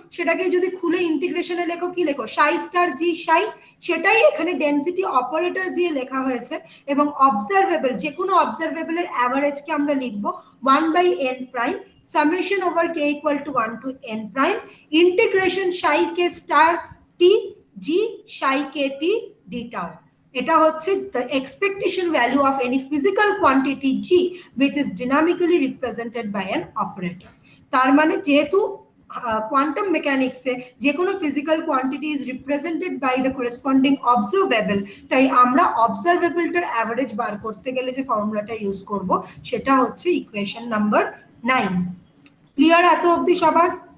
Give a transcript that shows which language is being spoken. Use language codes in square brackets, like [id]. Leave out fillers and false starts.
[bn] সেটাকে যদি খুলে ইন্টিগ্রেশনে লেখো, কি লেখো, সাই স্টার জি সাই, সেটাই এখানে ডেনসিটি অপারেটর দিয়ে লেখা হয়েছে। এবং অবজারভেবল, যে কোনো অবজারভেবলের অ্যাভারেজকে আমরা লিখবো 1/n prime summation over k equal to 1 to n prime integration Sai K star T G Sai K T D tau. এটা হচ্ছে [en] the expectation value of any physical quantity g which is dynamically represented by an operator। [bn] তার মানে যেহেতু quantum মেকানিক্সে যে কোনো [en] physical quantity is represented by the corresponding observable, [bn] তাই আমরা অবজারভেবলটার average বার করতে গেলে যে ফর্মুলাটা ইউজ করব, সেটা হচ্ছে ইকুয়েশন নাম্বার 9। ক্লিয়ার এত অবধি সবার?